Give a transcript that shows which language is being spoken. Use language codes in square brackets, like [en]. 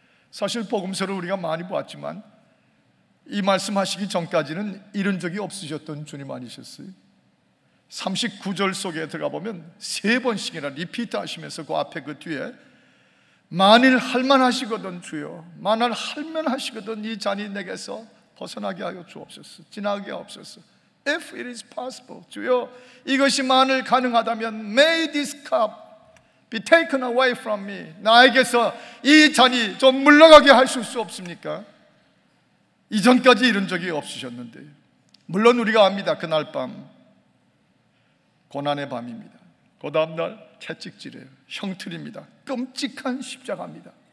[ko] 사실 복음서를 우리가 많이 보았지만 이 말씀하시기 전까지는 이런 적이 없으셨던 주님 아니셨어요? 39절 속에 들어가 보면 3번씩이나 리피트 하시면서 그 앞에 그 뒤에 만일 할만하시거든 주여, 만일 할만하시거든 이 잔이 내게서 벗어나게 하여 주옵소서, 지나게 하옵소서. [en] If it is possible, [ko] 주여 이것이 만일 가능하다면 [en] May this cup be taken away from me. [ko] 나에게서 이 잔이 좀 물러가게 하실 수 없습니까? 이전까지 이런 적이 없으셨는데, 물론 우리가 압니다. 그날 밤 고난의 밤입니다. 그 다음날 채찍질이에요. 형틀입니다. 끔찍한 십자가입니다.